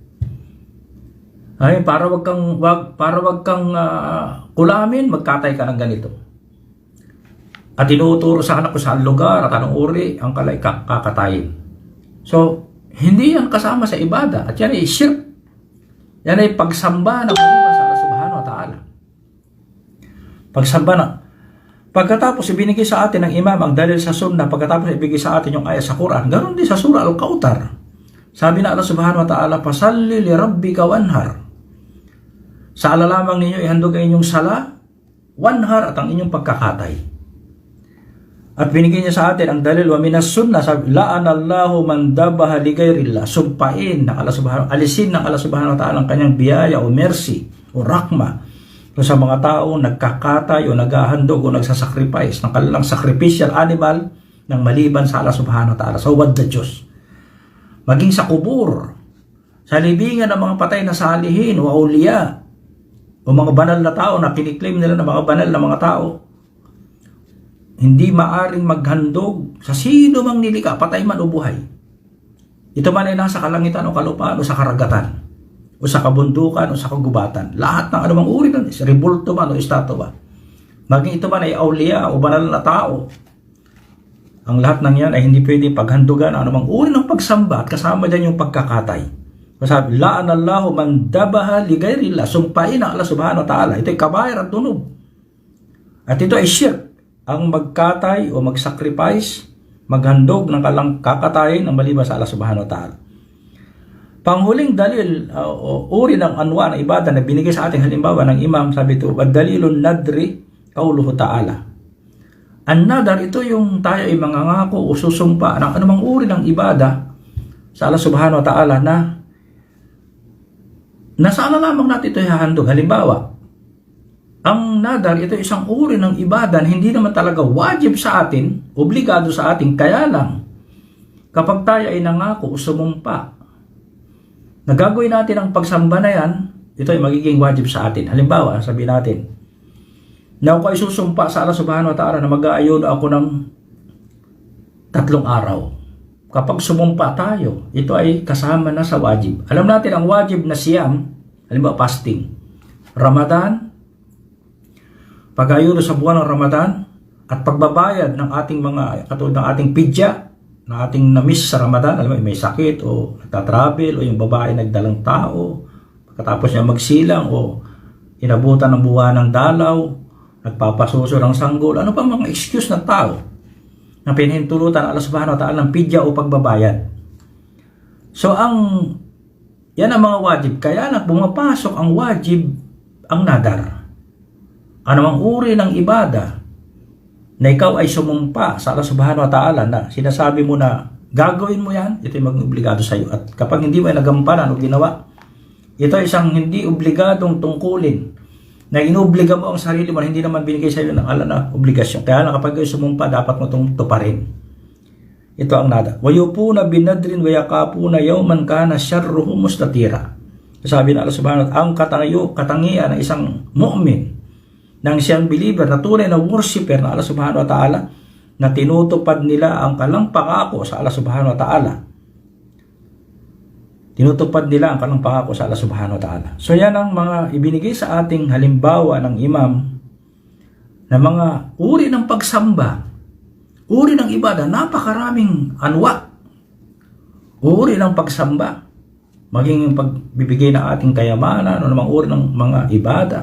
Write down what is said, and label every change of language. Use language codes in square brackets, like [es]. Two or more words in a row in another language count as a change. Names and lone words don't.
[tl] Ay, para wag kang kulamin, magkatay ka ng ganito. At tinuturo sa anak ko sa lugar at anong uri ang kalay kakatayin. So, hindi yan kasama sa ibada. At yan ay shirk. Yan ay pagsamba na maliban sa Allah [ar] سبحانه وتعالى. [tl] Pagsamba na. Pagkatapos ibinigay sa atin ng imam ang dalil sa sunnah, pagkatapos ibigay sa atin yung ayat sa Quran, ganoon din sa surah Al-Kautar. Sabi na [ar] Allah سبحانه وتعالى فصل لربك وانحر. [tl] Sa Allah lamang ninyo ihandog ang inyong sala, wanhar, at ang inyong pagkakatay. At binigay niya sa atin ang dalil [ar] ومن السنة, sabi, لعن الله من ذبح لغير الله, [tl] sumpain ng [ar] Allah subhanahu, [tl] alisin ng Allah [ar] سبحانه وتعالى [tl] ang kanyang biyaya o mercy o rahma kung sa mga tao nagkakatay o naghahandog o nagsasacrifice ng kanilang sacrificial animal ng maliban sa Allah [ar] سبحانه وتعالى, [tl] sa huwad na Diyos. Maging sa kubur, sa libingan ng mga patay na salihin o auliya o mga banal na tao na kiniklaim nila na mga banal na mga tao, hindi maaring maghandog sa sino mang nilika, patay man o buhay. Ito man ay nasa kalangitan o kalupaan o sa karagatan, o sa kabundukan o sa kagubatan. Lahat ng anumang uri nun, rebulto man o estatwa. Maging ito man ay auliya o banal na tao. Ang lahat ng yan ay hindi pwede paghandugan ang anumang uri ng pagsamba at kasama dyan yung pagkakatay. [ar] Sabi, لعن الله من ذبح لغير الله, [tl] sumpain ang [ar] Allah سبحانه وتعالى. [tl] Ito ay kabair at dunub. At ito ay shirk. Ang magkatay o magsacrifice, maghandog ng kakatayin ng maliban sa Allah [ar] سبحانه وتعالى. [tl] Panghuling dalil o uri ng anwa ng ibada na binigay sa ating halimbawa ng imam, sabi ito, [ar] دليل النذر قوله تعالى. [tl] Ang nadar, ito yung tayo ay mangangako o susumpa ng anumang uri ng ibada sa Allah [ar] سبحانه وتعالى [tl] na nasa Allah lamang natin ito ihahandog. Halimbawa, ang nadar, ito isang uri ng ibadah, hindi naman talaga wajib sa atin, obligado sa atin, kaya lang, kapag tayo ay nangako o sumumpa, na gagawin natin ang pagsamba na yan, ito ay magiging wajib sa atin. Halimbawa, sabihin natin, na ako ay susumpa sa Allah [ar] سبحانه وتعالى [tl] na mag-aayon ako ng 3 araw. Kapag sumumpa tayo, ito ay kasama na sa wajib. Alam natin ang wajib na siyam, halimbawa fasting, Ramadan, pag-ayuno sa buwan ng Ramadan, at pagbabayad ng ating mga, katulad ng ating pidya, na ating na-miss sa Ramadan, alam mo, may sakit o nagtatravel o yung babae nagdalang tao, pagkatapos niya magsilang o inabutan ng buwan ng dalaw, nagpapasuso ng sanggol, ano pa mga excuse ng tao na pinahintulutan Allah [ar] سبحانه وتعالى [tl] ng pidya o pagbabayad. So yan ang mga wajib. Kaya na pumapasok ang wajib, ang nadar. Anumang uri ng ibada na ikaw ay sumumpa sa Allah [ar] سبحانه وتعالى [tl] na sinasabi mo na gagawin mo yan, ito ay mag-obligado sa iyo. At kapag hindi mo ay nagampanan o ginawa, ito ay isang hindi obligadong tungkulin na inobliga mo ang sarili mo na hindi naman binigay sa iyo ng Allah na obligasyon. Kaya na kapag ikaw sumumpa, dapat mo itong tuparin. Ito ang nada. [ar] يوفون بالنذر ويخافون يوما كان شره مستطيرا. [tl] Sabi na [ar] Allah سبحانه وتعالى, [tl] ang katangian ng isang mu'min, ng siyang believer na tunay na worshiper na Allah [ar] سبحانه وتعالى, [tl] na tinutupad nila ang kalang pangako sa Allah [ar] سبحانه وتعالى. [tl] Tinutupad nila ang kalang pangako sa Allah [ar] سبحانه وتعالى. [tl] So yan ang mga ibinigay sa ating halimbawa ng imam na mga uri ng pagsamba, uri ng ibadah, napakaraming anwa, uri ng pagsamba, maging yung pagbibigay ng ating kayamanan o namang uri ng mga ibadah.